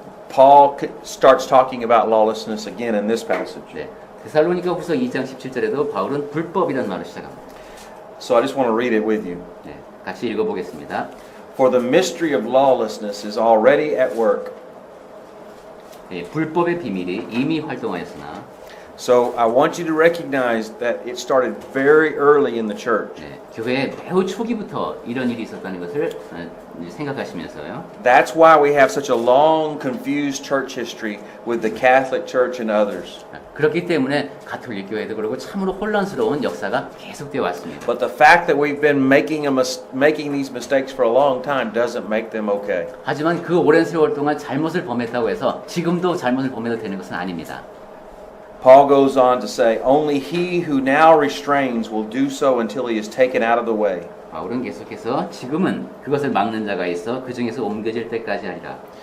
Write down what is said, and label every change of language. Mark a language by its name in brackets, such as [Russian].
[English] Paul starts talking about lawlessness again in this passage. [Korean] 네, 데살로니가 후서 2장 17절에도 바울은 불법이라는 말을 시작합니다. [English] So I just want to read it with you. [Korean] 네, 같이 읽어보겠습니다. [English] For the mystery of lawlessness is already at work. [Korean] 네, 불법의 비밀이 이미 활동하였으나 [English] So I want you to recognize that it started very early in the church. [Korean] 네, 교회의 매우 초기부터 이런 일이 있었다는 것을 생각하시면서요. [English] That's why we have such a long, confused church history with the Catholic Church and others. [Korean] 그렇기 때문에 가톨릭 교회도 그렇고 참으로 혼란스러운 역사가 계속되어 왔습니다. [English] But the fact that we've been making these mistakes for a long time doesn't make them okay. [Korean] 하지만 그 오랜 세월 동안 잘못을 범했다고 해서 지금도 잘못을 범해도 되는 것은 아닙니다. [English] Paul goes on to say, only he who now restrains will do so until he is taken out of the way. [Korean] 바울은 계속해서 지금은 그것을 막는 자가 있어 그 중에서 옮겨질 때까지 하리라.